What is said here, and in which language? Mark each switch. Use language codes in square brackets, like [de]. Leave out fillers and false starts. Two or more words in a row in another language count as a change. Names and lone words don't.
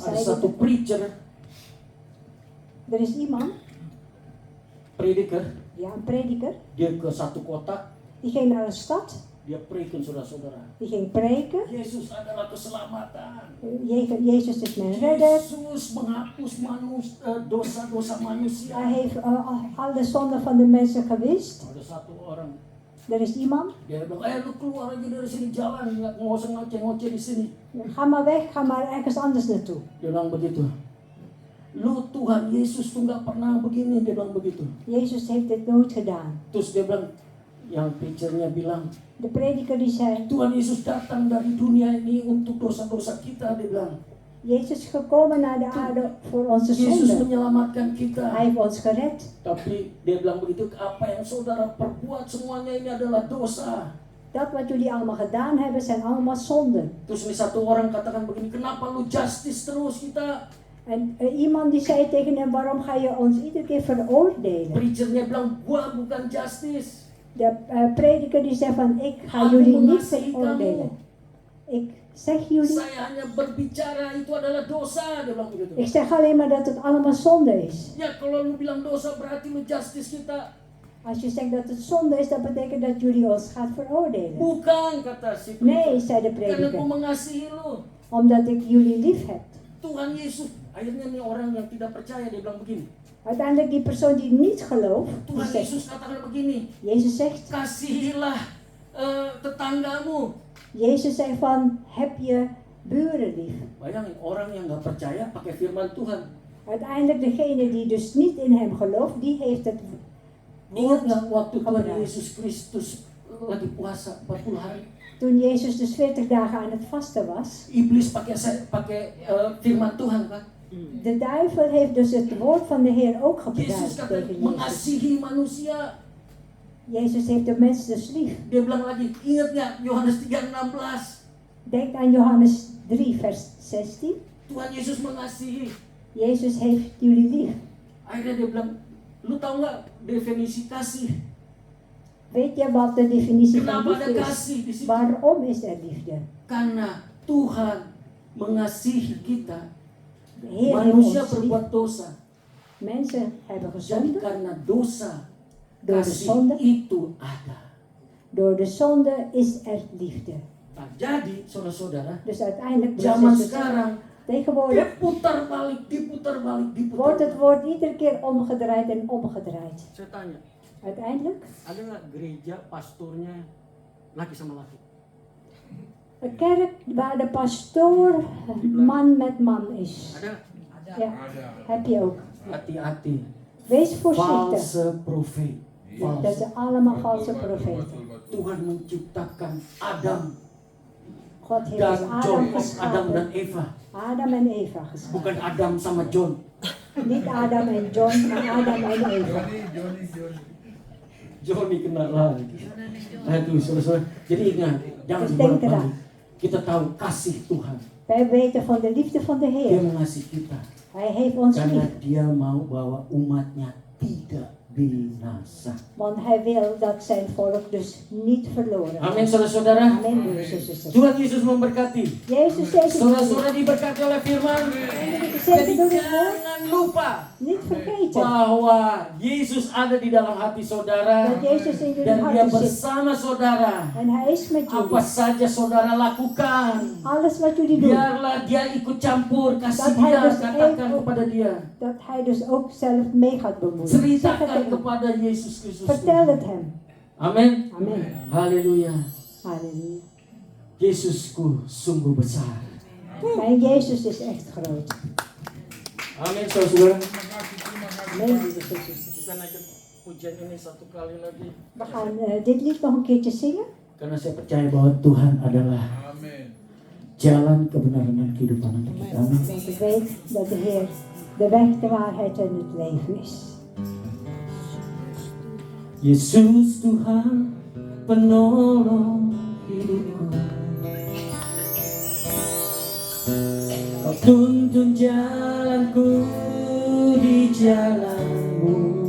[id] Ada [nl] zij [id] satu [nl] weet [en] preacher, [nl] er is iemand, prediker, ja, een prediker, [id] dia ke satu kota, [nl] die ging naar een stad, [id] dia preken saudara-saudara. [nl] die ging preken. [id] Yesus adalah keselamatan. [nl] Jezus is mijn redder. [id] Yesus menghapus dosa-dosa manusia. [nl] Hij heeft alle zonden van de mensen gewist. [id] Ada satu orang, [nl] Er is iemand, [id] dia bilang, lu keluar aja dari sini, jalan, nggak usah ngoceh-ngoceh di sini. [nl] ga maar weg, ga maar ergens anders naartoe. [id] Dia bilang begitu. Lu Tuhan Yesus tuh nggak pernah begini, dia bilang begitu. [nl] Jezus heeft dit nooit gedaan. [id] Terus dia bilang, yang preachernya bilang, [nl] De prediker die zei, [id] Tuhan Yesus datang dari dunia ini untuk dosa-dosa kita, dia bilang. [nl] Jezus is gekomen naar de aarde voor onze [id] Yesus [nl] zonden. [id] menyelamatkan kita. [nl] Hij heeft ons gered. [id] Tapi dia bilang begitu, apa yang saudara perbuat semuanya ini adalah dosa. [nl] Dat wat jullie allemaal gedaan hebben, zijn allemaal zonden. [id] Terus nih satu orang katakan begini, kenapa lu justice terus kita? [nl] En iemand die zei tegen hem, waarom ga je ons iedere keer veroordelen? [id] Preachernya bilang, gua bukan justice. [nl] De prediker die zei van, ik ga [id] Aku [nl] jullie niet [id] mengasihi [nl] veroordelen. Ik zeg jullie, [id] Saya hanya berbicara itu adalah dosa, dia bilang begitu. [nl] ik zeg alleen maar dat het allemaal zonde is. [id] Ya kalau lu bilang dosa berarti lu justice kita. [nl] Als je zegt dat het zonde is, dat betekent dat jullie ons gaat veroordelen. [id] Bukan, kata si [nl] Nee, [id] preacher. [nl] zei de [id] Karena aku [nl] prediker, [id] mengasihi lu. [nl] omdat ik jullie lief heb. [id] Tuhan Yesus. Akhirnya nih orang yang tidak percaya dia bilang begini. [nl] Uiteindelijk die persoon die niet gelooft, die [id] Tuhan [nl] zegt, [id] Yesus katakan begini. [nl] Jezus zegt, [id] Kasihilah tetanggamu. [nl] Jezus zei van, heb je buren lief. [id] Bayangin orang yang nggak percaya pakai firman Tuhan. [nl] Uiteindelijk degene die dus niet in hem gelooft, die heeft het [id] Ingat nggak waktu Tuhan Yesus Kristus lagi puasa 40 hari? [nl] Toen Jezus dus 40 dagen aan het vasten was, [id] Iblis pakai firman Tuhan kan? [nl] de duivel heeft dus het woord van de Heer ook [id] Yesus [nl] gebruikt [id] kata [nl] tegen Jezus. [id] mengasihi manusia. [nl] Jezus heeft de mens dus lief. [id] Dia bilang lagi, ingat nggak Yohanes 3:16? [nl] Denk aan Johannes 3 vers 16. [id] Tuhan Yesus mengasihi. [nl] Jezus heeft jullie lief. [id] Akhirnya dia bilang, lu tahu nggak definisi kasih? [nl] Weet je wat de definitie van [id] Kenapa ada [nl] liefde is? [id] kasih di situ? [nl] Waarom is er liefde? [id] Karena Tuhan mengasihi kita. [nl] De Heer heeft [id] Manusia [nl] ons lief. [id] berbuat dosa. [nl] Mensen hebben [id] Jadi [nl] gezondigd. [id] karena dosa, [nl] Door de [id] kasih [nl] zonde. [id] itu ada. [nl] Door de zonde is er liefde. [id] Nah, jadi saudara-saudara, [nl] Dus uiteindelijk [id] zaman [nl] broeders en zusters, [id] sekarang [nl] tegenwoordig [id] diputar balik, [nl] wordt het woord iedere keer omgedraaid en omgedraaid. [id] Saya tanya, [nl] Uiteindelijk, [id] ada nggak gereja pastornya laki sama laki? [nl] een kerk waar de pastoor man met man is. [id] Ada? [nl] Ja, heb je ook. [id] Hati-hati. [nl] Wees voorzichtig. [en] False profeet. [nl] Dat [en] False. [nl] zijn allemaal valse profeten. [id] Tuhan menciptakan Adam [nl] God heeft [id] dan [nl] dus [id] John, [nl] Adam [id] Adam dan [nl] geschapen. [id] Eva. [nl] Adam en Eva geschapen. [id] Bukan Adam sama John. [nl] Niet Adam en John, maar Adam en Eva. [id] Johnny kena lagi. Aduh, saudara-saudara. Jadi ingat, jangan [nl] Dus denk [id] dibolak-balik. [nl] eraan. [id] Kita tahu kasih Tuhan. [nl] Wij weten van de liefde van de [id] Dia [nl] Heer. [id] mengasihi kita. [nl] Hij heeft ons [id] Karena [nl] lief. [id] dia mau bahwa umatnya tidak binasa. [nl] Want hij wil dat zijn volk dus niet verloren gaat. [id] Amin, saudara-saudara. [nl] Amen, broeders en zusters. [id] Tuhan Yesus memberkati. [nl] Jezus zegt het [id] Saudara-saudara diberkati oleh firman. Jadi [nl] door het woord. [id] jangan lupa [nl] Niet vergeten [id] bahwa Yesus ada di dalam hati saudara [nl] dat Jezus in jullie [id] dan dia [nl] harten zit. [id] bersama saudara. [nl] En hij is met [id] Apa [nl] jullie. [id] saja saudara lakukan, [nl] Alles wat jullie doen, [id] biarlah dia ikut campur, kasih [nl] Dat hij [id] dia, [nl] dus [id] katakan [nl] even- [id] kepada dia. [nl] dat hij dus ook zelf mee gaat bemoeien. Zeg het [id] Ceritakan [nl] tegen hem. [id] kepada Yesus Kristus. [nl] Vertel het hem. [id] Amin. [nl] Amen. [id] Haleluya. [nl] Halleluja. [id] Yesusku sungguh besar. [nl] Mijn Jezus is echt groot. [id] Amin, saudara. [nl] Amen, broeders en zusters. [id] Kita naikkan pujian ini satu kali lagi. [nl] We gaan dit lied nog een keertje zingen. [id] Karena saya percaya bahwa Tuhan adalah jalan kebenaran dan kehidupan untuk kita. Amin. [nl] Want ik weet dat de Heer de weg, de waarheid en het leven is. [id] Yesus Tuhan penolong hidupku. Kau tuntun jalanku di jalanmu.